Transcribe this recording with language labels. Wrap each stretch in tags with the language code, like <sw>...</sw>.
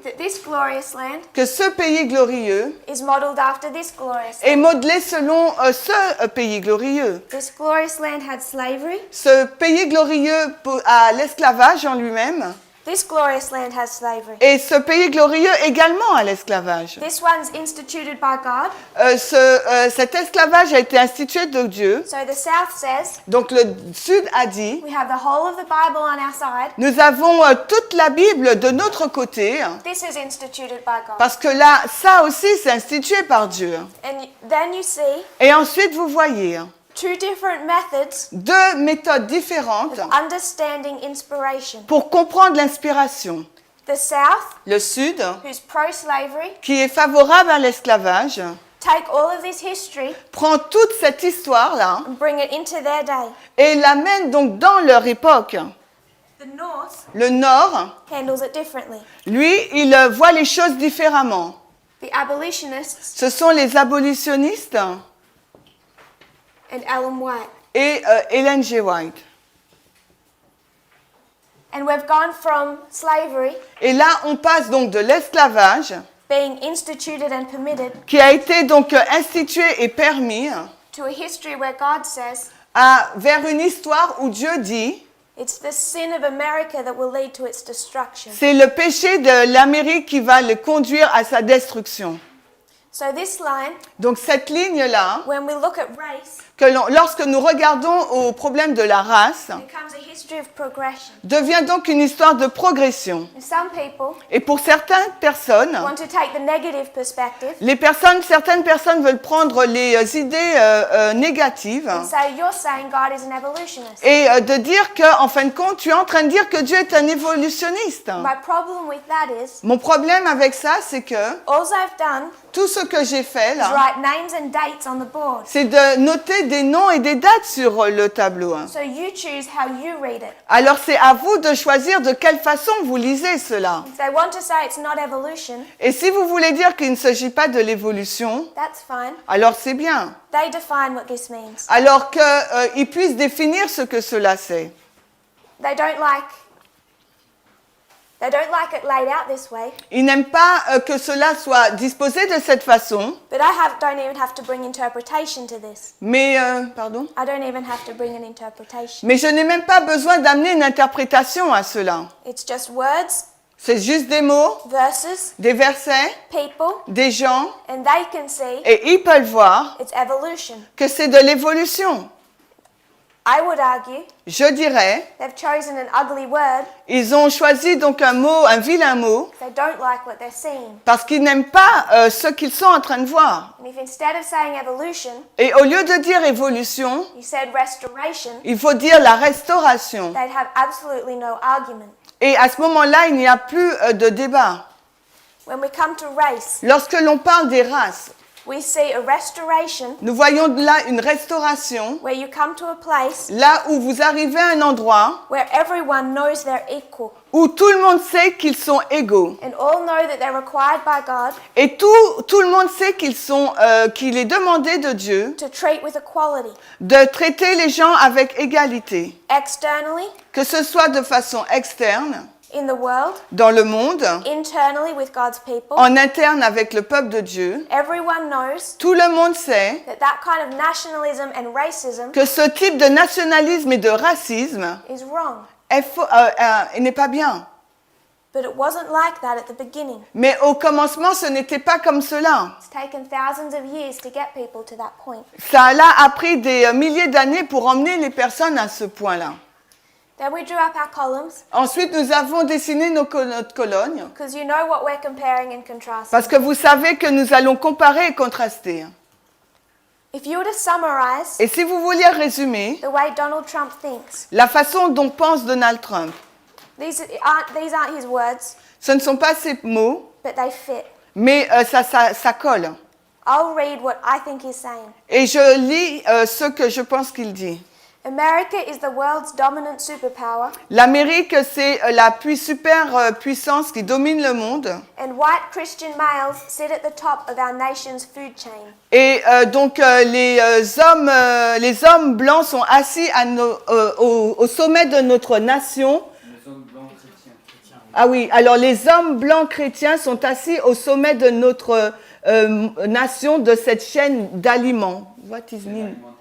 <en>that this glorious land</en> <fr>que ce pays glorieux</fr> <en>is modeled after this glorious</en> <fr>est</fr> <en>land.</en> <fr>modelé selon ce pays glorieux.</fr> <en>This glorious land had slavery.</en> <fr>Ce pays glorieux a l'esclavage en lui-même,</fr> <en>This glorious land has slavery.</en> <fr>et ce pays glorieux également a l'esclavage.</fr> <en>This one's instituted by God.</en> <fr>Cet esclavage a été institué de Dieu.</fr> <en>So the South says</en> <fr>Donc le Sud a dit,</fr> <en>we have the whole of the Bible on our side.</en> <fr>nous avons toute la Bible de notre côté,</fr> <en>This is instituted by God.</en> <fr>parce que là, ça aussi c'est institué par Dieu.</fr> <en>And then you see</en> <fr>Et ensuite vous voyez</fr> <en>two different methods</en> <fr>deux méthodes différentes</fr> <en>of understanding inspiration.</en> <fr>pour comprendre l'inspiration.</fr> <en>The South,</en> <fr>Le Sud,</fr> <en>who's pro-slavery,</en> <fr>qui est favorable à l'esclavage,</fr> <en>take all of this history</en> <fr>prend toute cette histoire-là</fr> <en>and bring it into their day.</en> <fr>et l'amène donc dans leur époque.</fr> <en>The North</en> <fr>Le Nord,</fr> <en>handles it differently.</en> <fr>lui, il voit les choses différemment.</fr> <en>The abolitionists</en> <fr>Ce sont les abolitionnistes</fr> <en>and Ellen White.</en> <fr>et Ellen G. White.</fr> <en>And we've gone from slavery</en> <fr>Et là, on passe donc de l'esclavage,</fr> <en>being instituted and permitted</en> <fr>qui a été donc institué et permis,</fr> <en>to a history where God says</en> <fr>vers une histoire où Dieu dit,</fr> <en>it's the sin of America that will lead to its destruction.</en> <fr>c'est le péché de l'Amérique qui va le conduire à sa destruction.</fr> <en>So this line,</en> <fr>Donc cette ligne-là,</fr> <en>when we look at race,</en> <fr>lorsque nous regardons au problème de la race,</fr> <en>becomes a history of progression.</en> <fr>devient donc une histoire de progression.</fr> <en>And some people</en> <fr>Et pour certaines personnes,</fr> <en>want to take the negative perspective</en> <fr>certaines personnes veulent prendre les idées négatives</fr> <en>and say you're saying God is an evolutionist.</en> <fr>et de dire que, en fin de compte, tu es en train de dire que Dieu est un évolutionniste.</fr> <en>My problem with that is</en> <fr>Mon problème avec ça, c'est que</fr> <en>all I've done</en> <fr>tout ce que j'ai fait</fr> <en>is</en> <fr>là,</fr> <en>write names and dates on the board.</en> <fr>c'est de noter des noms et des dates sur le tableau.</fr> <en>So you choose how you read it.</en> <fr>Alors c'est à vous de choisir de quelle façon vous lisez cela.</fr> <en>If they want to say it's not evolution,</en> <fr>Et si vous voulez dire qu'il ne s'agit pas de l'évolution,</fr> <en>that's fine.</en> <fr>alors c'est bien.</fr> <en>They define what this means.</en> <fr>Alors qu'ils puissent définir ce que cela c'est.</fr> <en>They don't like it laid out this way,</en> <fr>Ils n'aiment pas que cela soit disposé de cette façon,</fr> <en>but I don't even have to bring interpretation to this.</en> <fr>mais</fr> <en>I don't even have to bring an interpretation.</en> <fr>je n'ai même pas besoin d'amener une interprétation à cela.</fr> <en>It's just words</en> <fr>C'est juste des mots,</fr> <en>verses,</en> <fr>des versets,</fr> <en>people,</en> <fr>des gens,</fr> <en>and they can see</en> <fr>et ils peuvent voir</fr> <en>it's evolution.</en> <fr>que c'est de l'évolution.</fr> <en>I would argue</en> <fr>Je dirais,</fr> <en>they've chosen an ugly word.</en> <fr>ils ont choisi donc un mot, un vilain mot,</fr> <en>They don't like what they're seeing.</en> <fr>parce qu'ils n'aiment pas ce qu'ils sont en train de voir.</fr> <en>And if instead of saying evolution,</en> <fr>Et au lieu de dire évolution,</fr> <en>you said restoration,</en> <fr>il faut dire la restauration.</fr> <en>they'd have absolutely no argument.</en> <fr>Et à ce moment-là, il n'y a plus de débat.</fr> <en>When we come to race,</en> <fr>Lorsque l'on parle des races,</fr> <en>we see a restoration</en> <fr>nous voyons là une restauration,</fr> <en>where you come to a place</en> <fr>là où vous arrivez à un endroit</fr> <en>where everyone knows they're equal</en> <fr>où tout le monde sait qu'ils sont égaux.</fr> <en>and all know that they're required by God</en> <fr>Et tout le monde sait qu'il est demandé de Dieu</fr> <en>to treat with equality,</en> <fr>de traiter les gens avec égalité,</fr> <en>externally</en> <fr>que ce soit de façon externe,</fr> <en>in the world,</en> <fr>dans le monde,</fr> <en>internally with God's people.</en> <fr>en interne avec le peuple de Dieu.</fr> <en>Everyone knows</en> <fr>Tout le monde sait</fr> <en>that kind of nationalism and racism</en> <fr>que ce type de nationalisme et de racisme</fr> <en>is wrong.</en> <fr>n'est pas bien.</fr> <en>But it wasn't like that at the beginning.</en> <fr>Mais au commencement, ce n'était pas comme cela.</fr> <en>It's taken thousands of years to get people to that point.</en> <fr>Ça a pris des milliers d'années pour emmener les personnes à ce point-là.</fr> <en>Then we drew up our columns</en> <fr>Ensuite, nous avons dessiné notre colonne</fr> <en>because you know what we're comparing and contrasting.</en> <fr>parce que vous savez que nous allons comparer et contraster.</fr> <en>If you were to summarize</en> <fr>Et si vous vouliez résumer</fr> <en>the way Donald Trump thinks,</en> <fr>la façon dont pense Donald Trump,</fr> <en>these aren't his words,</en> <fr>ce ne sont pas ses mots,</fr> <en>but they fit.</en> <fr>mais ça colle.</fr> <en>I'll read what I think he's saying.</en> <fr>Et je lis ce que je pense qu'il dit.</fr> <en>America is the world's dominant superpower,</en> <fr>L'Amérique, c'est la puissance qui domine le monde.</fr> <en>and white Christian males sit at the top of our nation's food chain.</en> <fr>Et donc les hommes blancs sont assis au sommet de notre nation. Les hommes blancs chrétiens. Ah oui, alors les hommes blancs chrétiens sont assis au sommet de notre nation, de cette chaîne d'aliments.</fr> <en>What is mean?</en>